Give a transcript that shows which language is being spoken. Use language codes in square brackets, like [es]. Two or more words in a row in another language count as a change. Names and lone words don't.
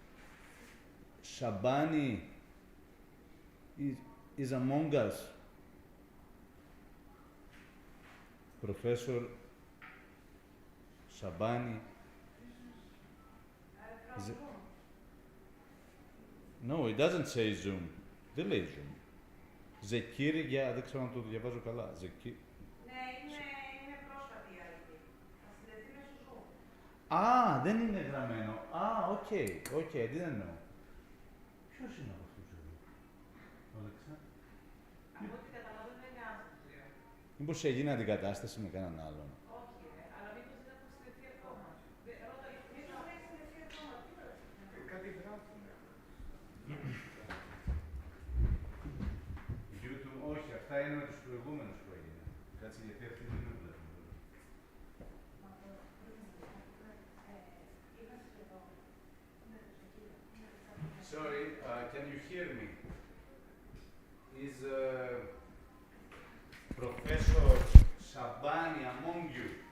[en] Shabani is among us. Professor Shabani. Is it? No, it doesn't say Zoom. [el] Δεν λέει Zoom. Zekir, για δεν ξέρω αν το διαβάζω καλά. Zekir. Ναι, είναι πρόσφατη η ID. Θα συνδεθεί μέσω Zoom. Α, δεν είναι γραμμένο. Α, οκ, [en] I didn't know. [el] Ποιος είναι από αυτούς εδώ? Ο Αλεξάνδρου. Από ό,τι καταλαβαίνω είναι άσχετο. Μήπως έγινε αντικατάσταση με κανέναν άλλον? Όχι, αλλά μήπως δεν έχουν συνδεθεί ακόμα. Ρώτα, μήπως δεν έχει συνδεθεί ακόμα. Κάτι γράφουν. Όχι, αυτά είναι με τους προηγούμενους που έγινε. Κάτσε γιατί αυτοί δεν με βλέπουν. [en] Sorry, can you hear me? Is Professor Shabani among you?